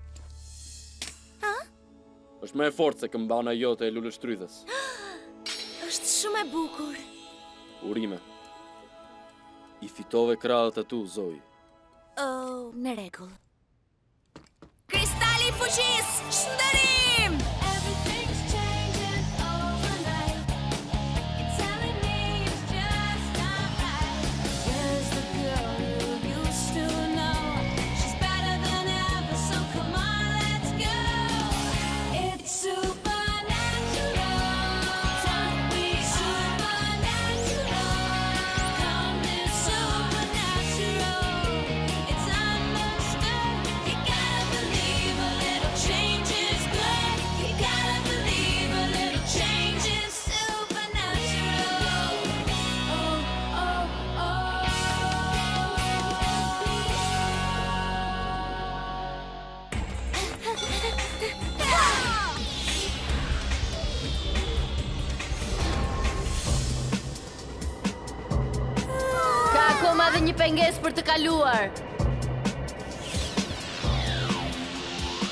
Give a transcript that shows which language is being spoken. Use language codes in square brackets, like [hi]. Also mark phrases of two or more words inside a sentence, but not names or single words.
[sq] Është më e fortë se këmbana jote e luleshtrydhës. Është shumë e bukur. Urime. I fitove krahët e tu, Zoj. Oh, në rregull. Kristali i fuqisë, shndërim! [en] Everything's changing overnight. It's telling me it's just not right. Where's the girl you used to know? She's better than ever, so come on, let's go. It's supernatural. Tell me supernatural. Come is supernatural. It's understood. You gotta believe a little change is good. You gotta believe a little change is supernatural. Oh, oh, oh. [sq] Ka akoma dhe një pengesë për të kaluar.